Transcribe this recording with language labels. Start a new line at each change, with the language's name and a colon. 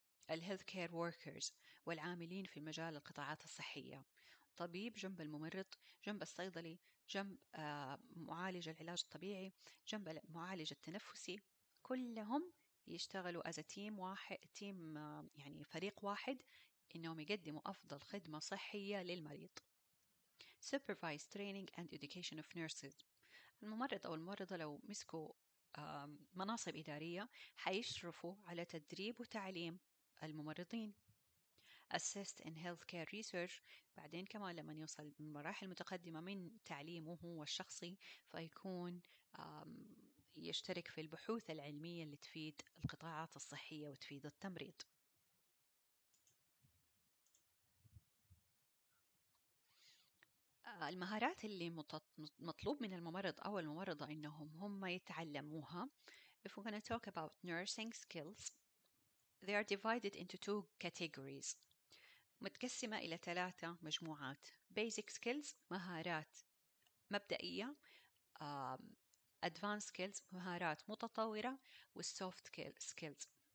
Arabic: الهيلث كير وركرز والعاملين في مجال القطاعات الصحية، طبيب جنب الممرض، جنب الصيدلي، جنب معالج العلاج الطبيعي، جنب المعالج التنفسي، كلهم يشتغلوا
English: as a team
Arabic: واحد، يعني فريق واحد، إنهم يقدموا أفضل خدمة صحية للمريض.
English: supervise training and education of nurses،
Arabic: الممرض أو الممرضة لو مسكوا مناصب إدارية حيشرفوا على تدريب وتعليم الممرضين.
English: assist in healthcare research.
Arabic: بعدين كمان لما يوصل من مراحل متقدمة من تعليمه هو الشخصي فيكون يشترك في البحوث العلمية اللي تفيد القطاعات الصحية وتفيد التمريض. المهارات اللي مطلوب من الممرض أو الممرضة إنهم هم يتعلموها.
English: If we're going to talk about nursing skills, they are divided into two categories.
Arabic: متقسمة إلى 3 مجموعات.
English: Basic skills
Arabic: مهارات مبدئية،
English: advanced skills
Arabic: مهارات متطورة،
English: والsoft skills.